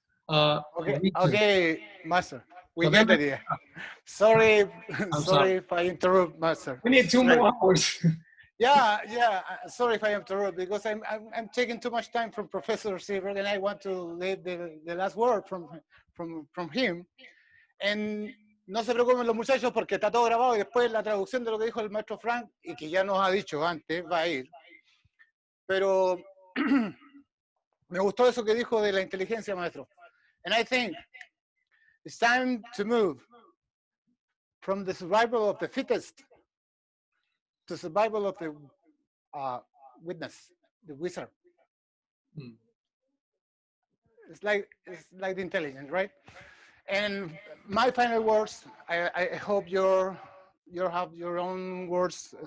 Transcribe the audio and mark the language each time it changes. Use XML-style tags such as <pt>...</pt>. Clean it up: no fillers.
<en>okay, master. We get the idea. Sorry if I interrupt, master. We need 2 more hours. Yeah. Sorry if I interrupt, because I'm taking too much time from Professor Seabrook, and I want to leave the last word from him.</en> <es>And no se preocupen los muchachos porque está todo grabado y después la traducción de lo que dijo el maestro Frank y que ya nos ha dicho antes va a ir. Pero me gustó eso que dijo de la inteligencia, maestro.</es> <en>And I think it's time to move from the survival of the fittest to survival of the witness, the wizard. It's like the intelligence, right? And my final words, I hope you have your own words.</en>